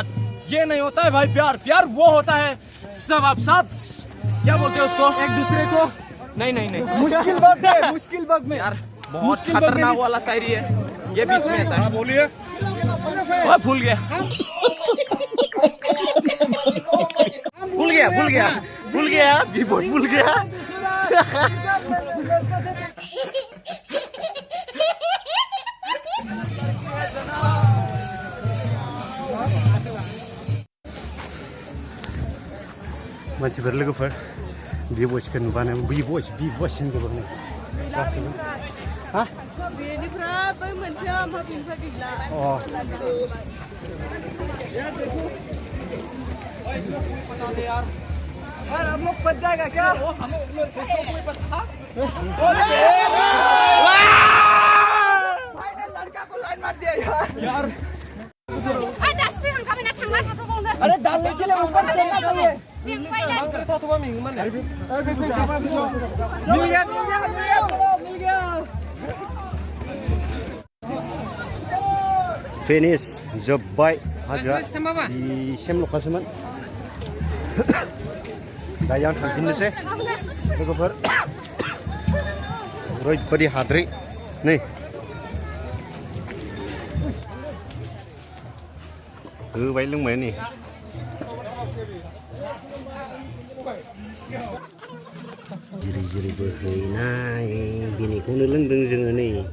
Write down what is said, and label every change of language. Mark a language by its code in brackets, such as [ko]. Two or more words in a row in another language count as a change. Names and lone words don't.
[hi] ये नहीं होता है भाई प्यार, प्यार वो होता है सब आप सब क्या बोलते हैं उसको, एक दूसरे को। नहीं नहीं नहीं, मुश्किल वक्त है, मुश्किल वक्त में यार बहुत खतरनाक वाला शायरी है ये, बीच में आता है। बोलिए। वो भूल गया भी बहुत भूल गया। [brx] मानसिफोर लोगोफोर बि-बयसखौ नुबानो बि-बयस होनजोबो गासैबो। हा? बेनिफ्राय बै मोनसे ओमफ्राय बेनिफ्राय गैला। [hi] यार हम लोग बच जाएगा क्या? लड़का को लाइन मार दिया यार। अरे डालने के लिए ऊपर चलना चाहिए। मिल गया। [brx] फिनिश जोब्बाय हाजोआ दिसिम ल'खासोमोन। दायो आं थांफिननोसै लोगोफोर। ओरैबायदि हाद्रि नै होबाय लोंबाय नै जिरि जिरि बोहैनाय बिनिखौनो लोंदों जोङो नै।